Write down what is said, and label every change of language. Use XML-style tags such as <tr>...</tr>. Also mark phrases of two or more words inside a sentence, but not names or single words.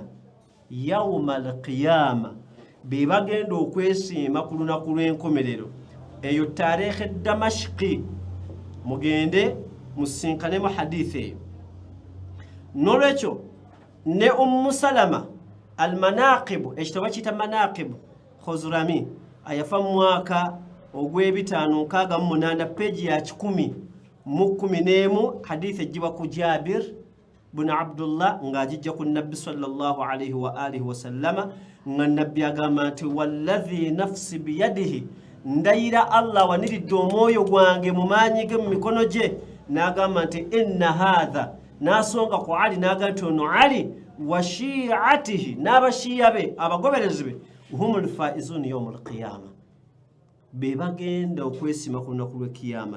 <ar>يوم القيامة</ar> <lg>be bagenda okwesiima ku lunaku lw'enkomerero eyo tarehe Damashqi mugende musinkane mu hadithi eyo n'olwekyo ne Salama al-Manaqib ekitabo kita Manaqib Khuzrami ayafa mu mwaka ogw'ebitaano peji ya 10 hadithi ejibwa ku Jabir bin Abdullah ngajijja ku Nabbi</lg> <ar>صلى الله عليه وآله وسلم</ar> <lg>nga Nabbi agamba nti</lg> <ar>والذي نفسي بيده</ar> <lg>ndayira Allah waniridde omwoyo gwange mu maanyi ge mu mikono gye n'agamba nti</lg> <ar>إن هذا</ar> <lg>n'asonga ku Ali n'agamba nti ono Ali</lg> <ar>وشيعته</ar> <lg>n'abashiya be abagoberezi be</lg> <ar>هم الفائزون يوم القيامة</ar> <lg>be bagenda okwesima ku lunaku lw'ekiyama.</lg>